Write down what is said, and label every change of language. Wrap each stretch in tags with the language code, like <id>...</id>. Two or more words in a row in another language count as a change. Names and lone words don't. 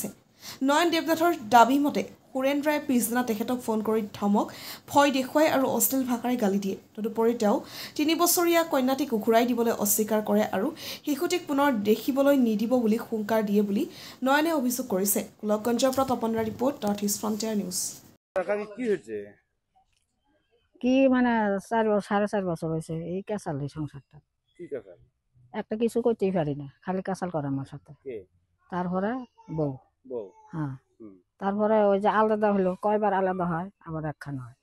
<as>নয়ন দেৱনাথৰ দাবী মতে সুৰেন ৰায়ে পিছদিনা তেখেতক ফোন কৰি ধমক, ভয় দেখুৱাই আৰু অশ্লীল ভাষাৰে গালি দিয়ে। তদুপৰি তেওঁ 3 বছৰীয়া কন্যাটিক ঘূৰাই দিবলৈ অস্বীকাৰ কৰে আৰু শিশুটিক পুনৰ দেখিবলৈ নিদিব বুলি হুংকাৰ দিয়ে বুলি নয়নে অভিযোগ কৰিছে। গোলকগঞ্জৰ পৰা তপনৰা ৰিপৰ্ট, নৰ্থ ইষ্ট ফ্ৰণ্টিয়াৰ নিউজ।</as> <bn>কি মানে 4.5 বছর হয়েছে এই কাঁচাল সংসারটা একটা কিছু করতেই পারি না, খালি কাঁচাল করে আমার সাথে। তারপরে বউ হ্যাঁ, তারপরে ওই যে আলাদা হলো, কয়বার আলাদা হয়, আবার একখানা হয়।</bn>